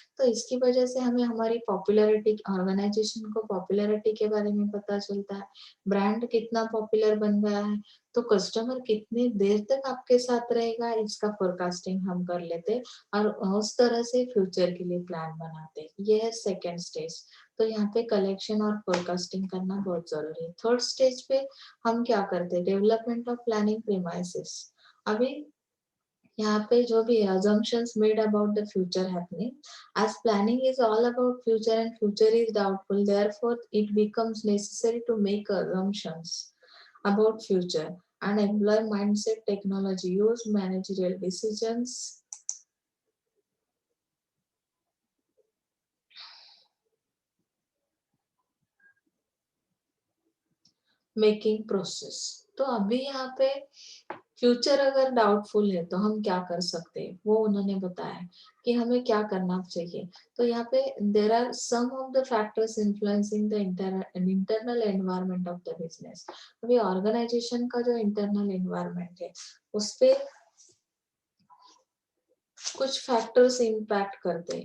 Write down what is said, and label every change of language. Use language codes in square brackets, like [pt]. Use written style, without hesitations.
[hi] तो इसकी वजह से हमें हमारी पॉपुलैरिटी, ऑर्गेनाइजेशन को पॉपुलैरिटी के बारे में पता चलता है, ब्रांड कितना पॉपुलर बन गया है, तो कस्टमर कितनी देर तक आपके साथ रहेगा, इसका फोरकास्टिंग हम कर लेते और उस तरह से फ्यूचर के लिए प्लान बनाते। ये है सेकेंड स्टेज। तो यहाँ पे कलेक्शन और फोरकास्टिंग करना बहुत जरूरी है। थर्ड स्टेज पे हम क्या करते हैं, डेवलपमेंट ऑफ प्लानिंग प्रीमाइसेस। अभी यहाँ पे जो भी [en] assumptions made about the future happening, as planning is all about future and future is doubtful, therefore it becomes necessary to make assumptions about future and employ mindset, technology, use managerial decisions making process. [hi] तो अभी यहाँ पे future अगर doubtful है तो हम क्या कर सकते हैं, वो उन्होंने बताया कि हमें क्या करना चाहिए। तो यहाँ पे [en] There are some of the factors influencing the internal environment of the business. [hi] अभी ऑर्गेनाइजेशन का जो इंटरनल एनवायरनमेंट है उस पे कुछ फैक्टर्स इम्पैक्ट करते हैं।